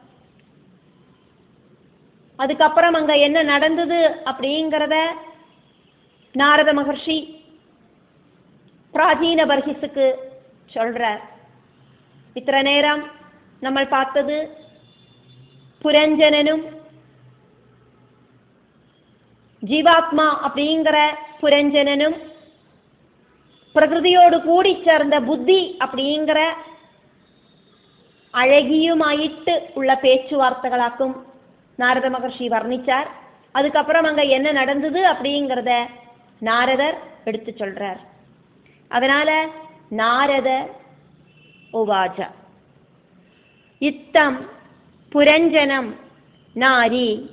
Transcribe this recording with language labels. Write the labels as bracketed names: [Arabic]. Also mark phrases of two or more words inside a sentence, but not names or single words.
[Tamil] அதுக்கப்புறம் அங்க என்ன நடந்தது அப்படிங்கிறத நாரத மகர்ஷி பிராச்சீன பர்ஹிஸுக்கு சொல்றார். இத்தனை நேரம் നമ്മൾ பார்த்தது புரஞ்சனனும் ஜீவாத்மா அப்படிங்கிற புரஞ்சனனும் [Malayalam] പ്രകൃതിയോട് കൂടി ചേർന്ന ബുദ്ധി [Tamil] அப்படிங்கிற அழகியுமாயிட்டு உள்ள பேச்சுவார்த்தைகளாக்கும் நாரத மகர்ஷி வர்ணிச்சார். அதுக்கப்புறம் அங்க என்ன நடந்தது அப்படிங்கிறத நாரதர் எடுத்து சொல்றார். அதனால [Sanskrit] நாரத உவாச்ச இத்தம் புரஞ்சனம் நாரி